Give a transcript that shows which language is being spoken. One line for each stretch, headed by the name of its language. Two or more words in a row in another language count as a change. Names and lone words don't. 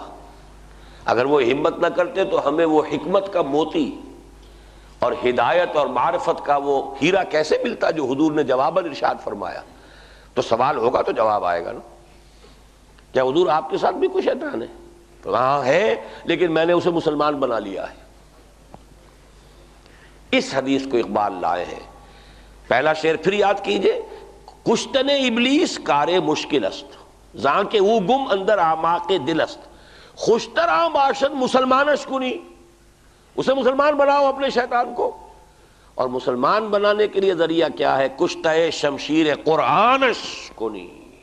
Urdu: اگر وہ ہمت نہ کرتے تو ہمیں وہ حکمت کا موتی اور ہدایت اور معرفت کا وہ ہیرا کیسے ملتا جو حضور نے جواباً ارشاد فرمایا. تو سوال ہوگا تو جواب آئے گا نا. کیا حضور آپ کے ساتھ بھی کوئی شیطان ہے؟ تو ہاں ہے، لیکن میں نے اسے مسلمان بنا لیا ہے. اس حدیث کو اقبال لائے ہیں. پہلا شعر پھر یاد کیجئے،
Persian: کشتن ابلیس کار مشکل است، زاں کہ او گم اندر اعماق دل است، خوشتر آ باشد مسلمانش کنی.
Urdu: اسے مسلمان بناؤ اپنے شیطان کو. اور مسلمان بنانے کے لیے ذریعہ کیا ہے؟
Persian: کشتہ شمشیر قرآنش کنی.